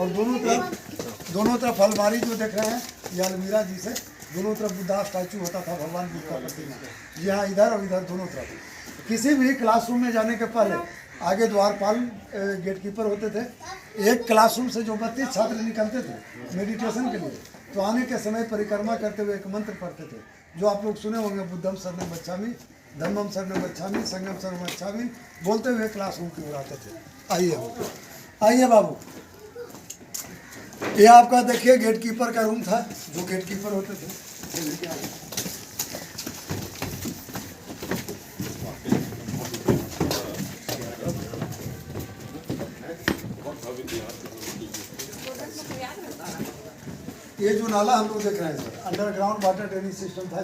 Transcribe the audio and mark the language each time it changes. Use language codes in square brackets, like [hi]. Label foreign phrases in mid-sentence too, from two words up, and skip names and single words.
[hi] और दोनों तरफ अलमारी जो देख रहे हैं, ये अलमीरा जी से दोनों तरफ [en] Buddha statue [hi] होता था, भगवान बुद्ध का प्रतिमा। जी हाँ, इधर और इधर दोनों तरफ। किसी भी क्लासरूम में जाने के पहले आगे द्वारपाल [en] gate keeper [hi] होते थे। एक क्लासरूम से जो 32 छात्र निकलते थे मेडिटेशन के लिए, तो आने के समय परिक्रमा करते हुए एक मंत्र पढ़ते थे, जो आप लोग सुने होंगे, [pi] बुद्धम शरणं गच्छामि, धम्मम शरणं गच्छामि, संघम शरणं गच्छामि, [hi] बोलते हुए क्लासरूम की ओर आते थे। आइए बाबू, ये आपका देखिए [en] gate keeper [hi] का रूम था, जो [en] gate keeper [hi] होते थे। ये जो नाला हम लोग देख रहे हैं सर, [en] underground water drainage system [hi] था।